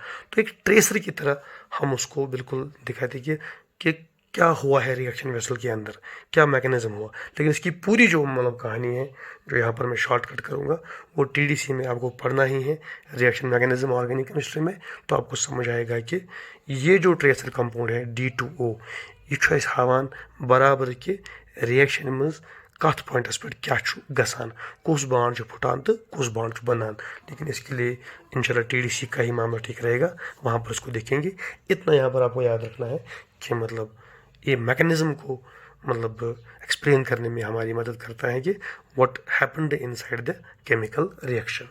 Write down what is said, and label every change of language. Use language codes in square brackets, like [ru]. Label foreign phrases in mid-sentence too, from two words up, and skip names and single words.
[hi] तो एक ट्रेसर की तरह हम उसको बिल्कुल दिखाते कि क्या हुआ है [en] reaction vessel [hi] के अंदर, क्या मैकेनिज़्म हुआ। लेकिन इसकी पूरी जो मतलब कहानी है, जो यहाँ पर मैं शॉर्टकट करूँगा, वो TDC में आपको पढ़ना ही है, [en] reaction mechanism organic chemistry [hi] में, तो आपको समझ आएगा कि ये जो ट्रेसर कंपाउंड है D2O, ये [ks] छो अस हावान बराबर कि रिएक्शन मज कत पॉइंटस पे क्या गसान, कुछ बॉन्ड फुटान तो कुछ बॉन्ड बनान। [hi] लेकिन इसके लिए इंशाल्लाह TDC का ही मामला ठीक रहेगा, वहाँ पर इसको देखेंगे। इतना यहाँ पर आपको याद रखना है कि मतलब ये मैकेनिज़्म को मतलब एक्सप्लेन करने में हमारी मदद करता है कि [en] what happened inside the chemical reaction.